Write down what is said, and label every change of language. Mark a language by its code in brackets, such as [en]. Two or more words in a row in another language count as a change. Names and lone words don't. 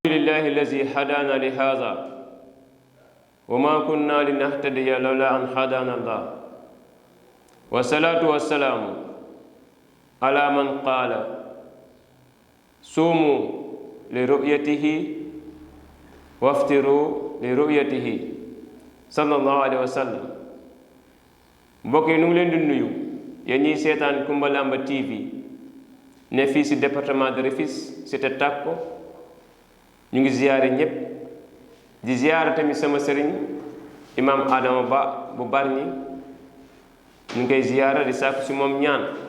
[ar] لله الذي هدانا لهذا وما كنا لنهتدي لولا أن هدانا الله والصلاة والسلام على من قال صوموا لرؤيته وأفطروا لرؤيته صلى الله عليه وسلم. [wo] mbokk yi nu ngi leen di nuyu yéen ñiy seetaan Kumba Lamba TV ne fii si [fr] département de Rufisque [wo] cité Takko ñu ngi ziyaare ñëpp di ziyaare tamit sama sëriñ imam Adama Ba bu Bargny ñu ngi koy ziyaare di sàkku si moom ñaan.